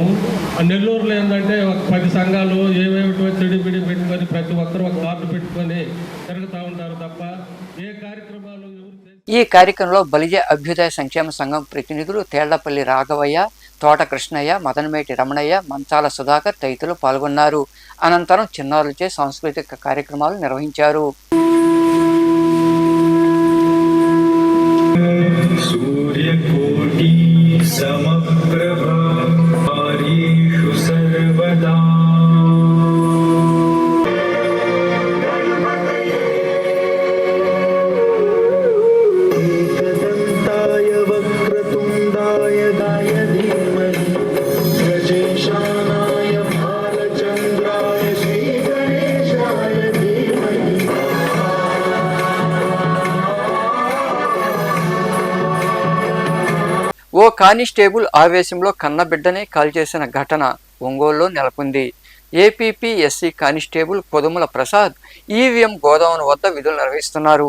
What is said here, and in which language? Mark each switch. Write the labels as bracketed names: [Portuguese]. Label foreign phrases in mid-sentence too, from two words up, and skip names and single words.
[Telugu] నెల్లూరులో ఏంటంటే ఒక 10 సంఘాలు ఏవేమిటో చెడిబిడి పెట్టుకొని ప్రతి ఒక్కరు ఒక కార్డు పెట్టుకొని తిరుగుతూ ఉంటారు తప్ప ఏ కార్యక్రమాలు. ఈ కార్యక్రమంలో బలిజ అభ్యుదయ సంక్షేమ సంఘం ప్రతినిధులు తేళ్లపల్లి రాఘవయ్య, తోట కృష్ణయ్య, మదనమేటి రమణయ్య, మంచాల సుధాకర్ తదితరులు పాల్గొన్నారు. అనంతరం చిన్నారులచే సాంస్కృతిక కార్యక్రమాలు నిర్వహించారు. [Sanskrit] सूर्यकोटि समप्रभा हरिषु सर्वदा एकदन्ताय वक्रतुण्डाय गाय धीमहि गजेशानाय भालचन्द्राय श्रीगणेशाय धीमहि. [Telugu] ఓ కానిస్టేబుల్ ఆవేశంలో కన్నబిడ్డనే కాల్చేసిన ఘటన ఒంగోలులో నెలకొంది. ఏపీపీఎస్సీ కానిస్టేబుల్ పొదుముల ప్రసాద్ ఈవీఎం గోదావరి వద్ద విధులు నిర్వహిస్తున్నారు.